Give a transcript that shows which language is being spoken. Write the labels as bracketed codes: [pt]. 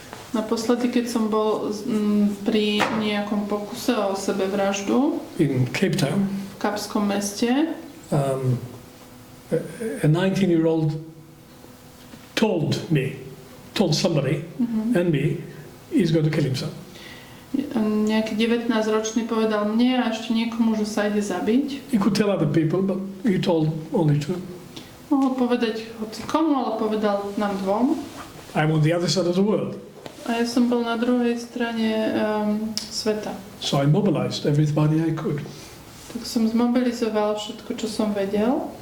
[sk] Naposledy, keď som bol pri nejakom pokuse o sebevraždu [en] in Cape Town, [sk] v Kapskom meste, [en] a 19-year-old told somebody and me he's going to kill himself. [sk] nejaký 19-ročný povedal mne a ešte niekomu, že sa ide zabiť. [en] He could tell other people, but he told only two. [sk] Mohol povedať hoci komu, ale povedal nám dvom. [en] I'm on the other side of the world. [sk] A ja som bol na druhej strane sveta. [en] So I mobilized everybody I could. [sk] Tak som zmobilizoval všetko, čo som vedel.